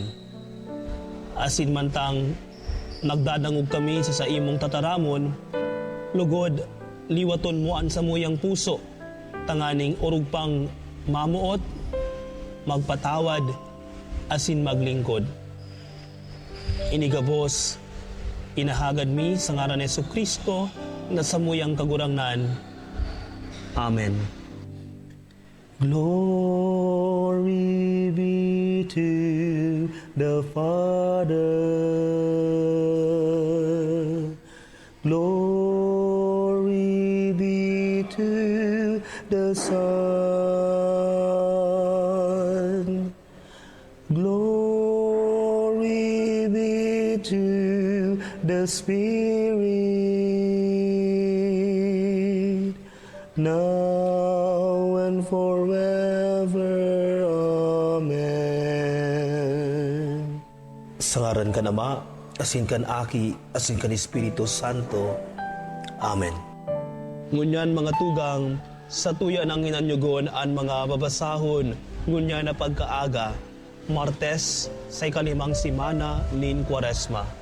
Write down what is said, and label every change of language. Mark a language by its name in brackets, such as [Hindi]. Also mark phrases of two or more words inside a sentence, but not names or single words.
[Bikol] Asin mantang nagdadangog kami sa imong tataramon, lugod, liwaton mo ang samuyang puso, tanganing urog pang mamuot, magpatawad, asin maglingkod. Inigabos, inahagad mi sa ngaran ni Jesucristo na samuyang kagurangnan. [English] Amen. Glory be to the Father. Glory be to the Son. Glory be to the Spirit, now and forever. Amen. [Bikol] Sa ngaran ka Ama, asin kan Aki, asin kan Espiritu Santo. Amen. Ngunyan mga tugang, sa tuya ng hinanyugon ang mga babasahon, ngunyan na pagkaaga, Martes, sa ikalimang simana nin Kwaresma.